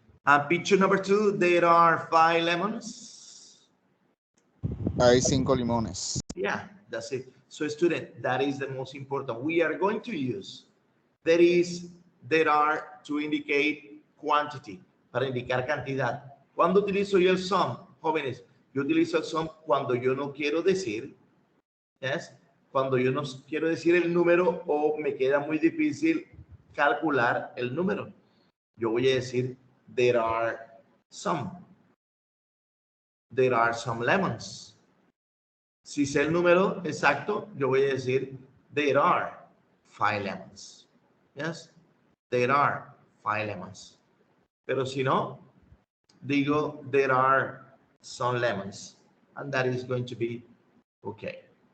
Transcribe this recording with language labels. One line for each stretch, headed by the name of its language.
English: And picture number 2, there are 5 lemons.
Spanish: Hay 5 limones.
English: Yeah, that's it. So student, that is the most important. We are going to use there is, there are to indicate quantity,
Spanish: para indicar cantidad. ¿Cuándo utilizo yo el some, jóvenes? Yo utilizo el some cuando yo no quiero decir, ¿yes? Cuando yo no quiero decir el número o me queda muy difícil calcular el número. Yo voy a decir
English: there are some. There are some lemons.
Spanish: Si sé el número exacto, yo voy a decir there are 5 lemons.
English: Yes, there are 5 lemons.
Spanish: Pero si no, digo there are some lemons,
English: and that is going to be okay.